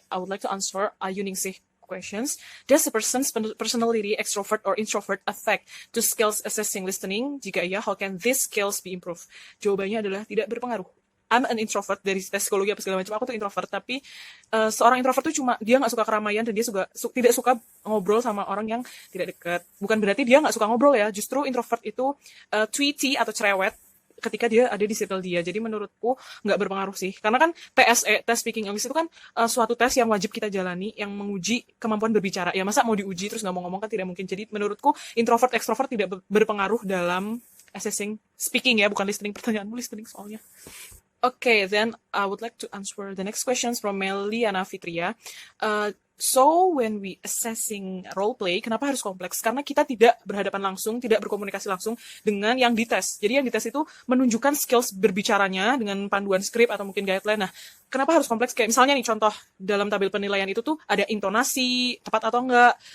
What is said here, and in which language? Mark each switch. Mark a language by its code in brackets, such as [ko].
[en] I would like to answer Yuningsih questions. Does a person's personality, extrovert or introvert, affect to skills assessing listening? [id] Jika iya, [en] how can these skills be improved? [id] Jawabannya adalah tidak berpengaruh. [en] I'm an introvert, [id] dari tes psikologi apa segala macam, aku tuh introvert, tapi seorang introvert tuh cuma dia nggak suka keramaian dan dia tidak suka ngobrol sama orang yang tidak dekat. Bukan berarti dia nggak suka ngobrol ya, justru introvert itu tweety atau cerewet ketika dia ada di circle dia. Jadi menurutku nggak berpengaruh sih. Karena kan TSE, Test Speaking English itu kan suatu tes yang wajib kita jalani, yang menguji kemampuan berbicara. Ya masa mau diuji terus nggak mau ngomong kan tidak mungkin. Jadi menurutku introvert, extrovert tidak berpengaruh dalam assessing speaking ya, bukan listening. Pertanyaanmu listening soalnya. [en] Okay, then I would like to answer the next questions from Meliana Fitria. So when we assessing role play, [id] kenapa harus kompleks? Karena kita tidak berhadapan langsung, tidak berkomunikasi langsung dengan yang dites. Jadi yang dites itu menunjukkan skills berbicaranya dengan panduan skrip atau mungkin guideline. Nah, kenapa harus kompleks? Kayak misalnya nih contoh dalam tabel penilaian itu tuh ada intonasi, tepat atau enggak.